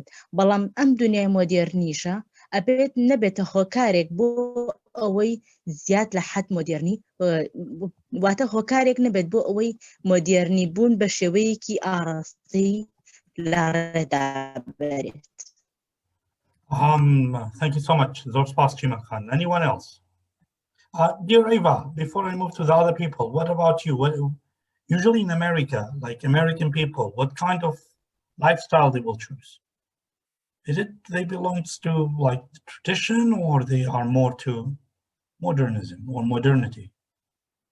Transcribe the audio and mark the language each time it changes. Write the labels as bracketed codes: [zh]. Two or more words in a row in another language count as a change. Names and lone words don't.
[ckb] بەڵام ئەم دنیای مۆدێرنیشە ئەبێت نەبێتە هۆکارێک بۆ ئەوەی زیاد لە حەد مۆدێرنی واتە هۆکارێک نەبێت بۆ ئەوەی مۆدێرنی بوون بە شێوەیەکی ئاڕاستی لە ڕێدا بەرێت. [en] Thank you so much. [ckb] زۆر سپاس [en] Chiman Khan. Anyone else? Dear Eva, before I move to the other people, what about you? Usually in America, like American people, what kind of lifestyle they will choose? Is it they belongs to like tradition, or they are more to modernism or modernity?